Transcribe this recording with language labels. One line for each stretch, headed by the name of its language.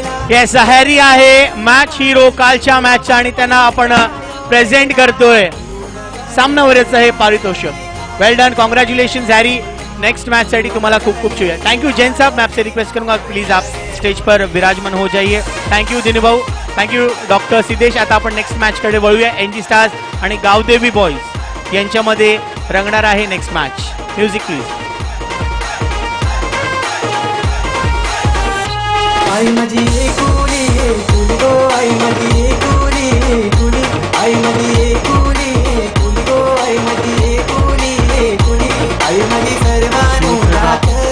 Marathi: Yes Harry आहे match hero कालच्या मॅचचा आणि त्यांना आपण प्रेझेंट करतोय सामनावरचं हे पारितोषिक। वेल done, congratulation Harry. Next match साठी तुम्हाला खूप खूप शुभेच्छा।
English: thank you Jain sahab,
Hindi: मैं आपसे रिक्वेस्ट करूंगा प्लीज आप स्टेज पर विराजमान हो जाइए।
English: Thank you Dinu Bhau, thank you doctor Siddhesh.
Marathi: आता आपण नेक्स्ट मॅच कडे वळूया। एनजी स्टार्स आणि गावदेवी बॉयज यांच्यामध्ये रंगणार आहे नेक्स्ट मॅच।
English: Music please.
Marathi: आई माझी एकुली एकुली गो, आई माझी एकुली एकुली, आई माझी एकुली एकुली गो, आई माझी एकुली एकुली, आई माझी सर्वानुरात।